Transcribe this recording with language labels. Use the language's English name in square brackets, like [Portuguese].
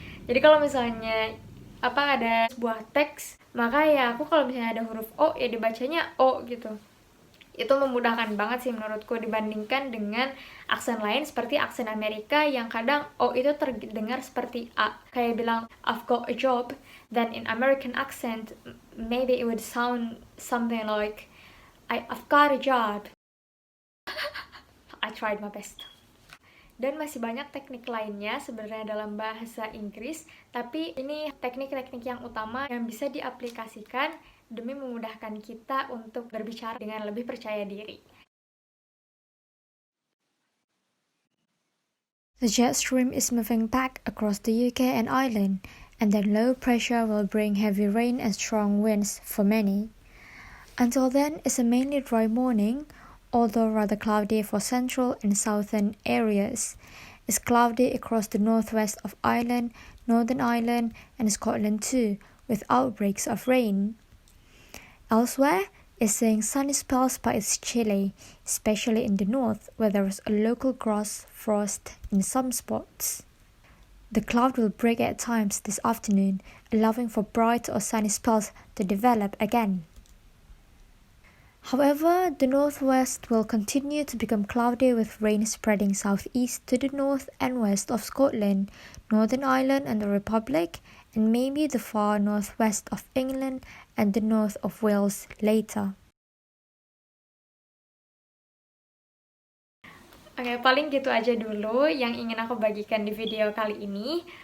[Indonesian] Jadi kalau misalnya ada sebuah teks, maka ya aku kalau misalnya ada huruf O, ya dibacanya O gitu. Itu memudahkan banget sih menurutku dibandingkan dengan aksen lain seperti aksen Amerika yang kadang O itu terdengar seperti A. [English] Kayak bilang I've got a job, then in American accent maybe it would sound something like I've got a job. I tried my best. [Indonesian] Dan masih banyak teknik lainnya sebenarnya dalam bahasa Inggris, tapi ini teknik-teknik yang utama yang bisa diaplikasikan demi memudahkan kita untuk berbicara dengan lebih percaya diri. [English] The jet stream is moving back across the UK and Ireland, and then low pressure will bring heavy rain and strong winds for many. Until then, it's a mainly dry morning, although rather cloudy for central and southern areas. It's cloudy across the northwest of Ireland, Northern Ireland, and Scotland too, with outbreaks of rain. Elsewhere, it's seeing sunny spells, but it's chilly, especially in the north, where there is a local grass frost in some spots. The cloud will break at times this afternoon, allowing for bright or sunny spells to develop again. However, the northwest will continue to become cloudy with rain spreading southeast to the north and west of Scotland, Northern Ireland and the Republic, and maybe the far northwest of England and the north of Wales later. [Indonesian] Oke, paling gitu aja dulu yang ingin aku bagikan di video kali ini.